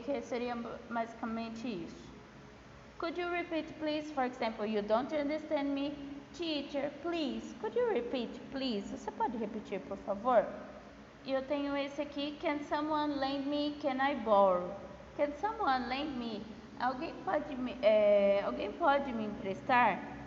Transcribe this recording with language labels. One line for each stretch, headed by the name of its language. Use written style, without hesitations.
Portuguese: Que seria basicamente isso.
English: Could you repeat, please? For example, you don't understand me? Teacher, please. Could you repeat, please?
Portuguese: Você pode repetir, por favor? E eu tenho esse aqui.
English: Can someone lend me? Can I borrow? Can someone lend me?
Portuguese: Alguém pode me emprestar?